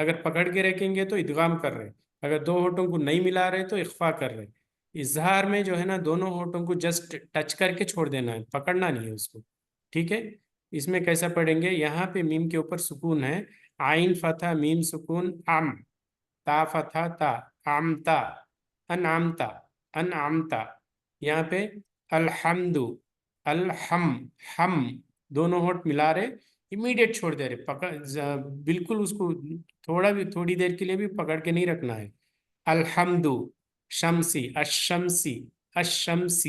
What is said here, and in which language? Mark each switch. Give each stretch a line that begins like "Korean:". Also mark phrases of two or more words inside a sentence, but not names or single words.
Urdu: اگر پکڑ کے رکھیں گے تو ادغام کر رہے، اگر دو ہونٹوں کو نہیں ملا رہے تو اخفا کر رہے. اظہار میں جو ہے نا دونوں ہونٹوں کو
English: just touch
Urdu: کر کے چھوڑ دینا ہے، پکڑنا نہیں ہے اس کو. ٹھیک ہے؟ اس میں کیسا پڑھیں گے؟ یہاں پہ میم کے اوپر سکون ہے، عین فتح میم سکون ام، تا فتح تا، عمتا، انعمتا، انعمتا. یہاں پہ الحمد، الحم، ہم، دونوں ہونٹ ملا رہے، امیڈیٹ چھوڑ دے رہے، بالکل اس کو تھوڑی دیر کے لیے بھی پکڑ کے نہیں رکھنا ہے. الحمد شمسی، الشمسی، الشمسی.